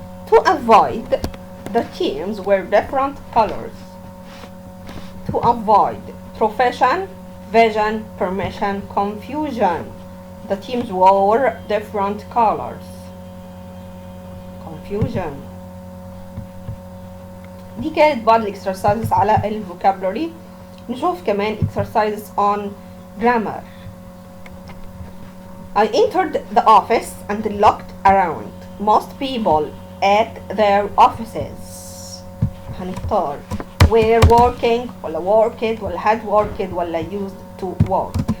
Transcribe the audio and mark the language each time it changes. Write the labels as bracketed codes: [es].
[en] To avoid, the teams were different colors. To avoid, profession, vision, permission, confusion. The teams wore different colors. Confusion. [ar] دي كانت بعض الاكسرسايزز على الفوكابلري. نشوف كمان [en] exercises on grammar. I entered the office and looked around. Most people at their offices. هنختار were working ولا worked ولا had worked ولا used to work.